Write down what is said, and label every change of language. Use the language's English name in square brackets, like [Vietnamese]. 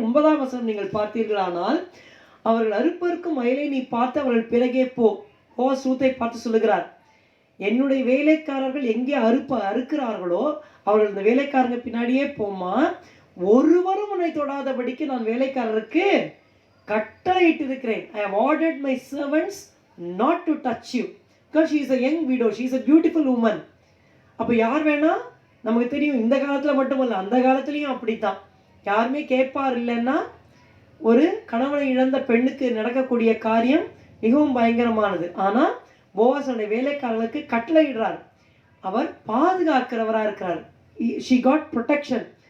[Tamil] 9ஆம் வசனம் நீங்கள் பார்த்தீர்களானால், அவர்கள் அறுப்பறுக்கும் வயலை நீ பார்த்து அவர்கள் பிறகே போ. போவாஸ் ரூத்தை பார்த்து சொல்லுகிறார், என்னுடைய வேலைக்காரர்கள் எங்கே அறுக்கிறார்களோ அவர்கள் இந்த வேலைக்காரங்க பின்னாடியே போமா, ஒருவரும் உன்னை தொடாதபடிக்கு நான் வேலைக்காரருக்கு கட்டளையிட்டு இருக்கிறேன். [English] I have ordered my servants not to touch you because she is a young widow, she is a beautiful woman. [Tamil] அப்போ யார் வேணா, நமக்கு தெரியும் இந்த காலத்தில் மட்டுமல்ல அந்த காலத்துலேயும் அப்படித்தான். யாருமே கேட்பார் இல்லைன்னா ஒரு கணவனை இழந்த பெண்ணுக்கு நடக்கக்கூடிய காரியம் மிகவும் பயங்கரமானது. ஆனால் போவாஸுடைய வேலைக்காரர்களுக்கு கட்டளையிடுறார். அவர் பாதுகாக்கிறவராக இருக்கிறார். [English] she got protection.